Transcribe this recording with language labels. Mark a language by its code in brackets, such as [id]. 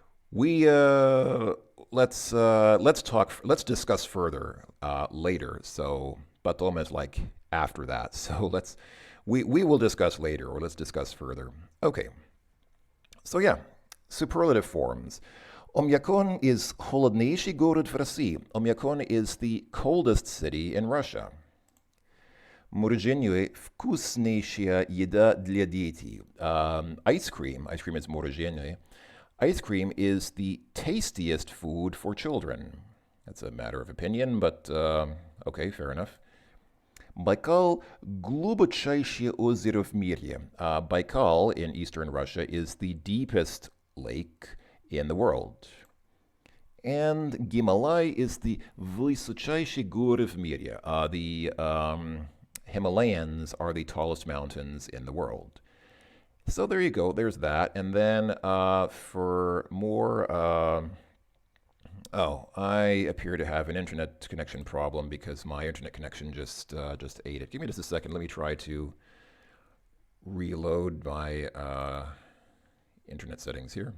[en] We let's discuss further later. So потом is like after that. So we will discuss later, or let's discuss further. Okay. So yeah, superlative forms. [ru] Oymyakon is холоднейший город в России. [en] Oymyakon is the coldest city in Russia. [ru] Мороженое вкуснейшая еда для детей. [en] Ice cream is мороженое. Ice cream is the tastiest food for children. That's a matter of opinion, but okay, fair enough. [ru] Baikal – глубочайшее озеро в мире. [en] Baikal in eastern Russia is the deepest lake in the world. [ru] And Гималай [en] is the [ru] высочайшие горы в мире. [en] The Himalayas are the tallest mountains in the world. So there you go, there's that. And then for more, I appear to have an internet connection problem because my internet connection just ate it. Give me just a second, let me try to reload my internet settings here.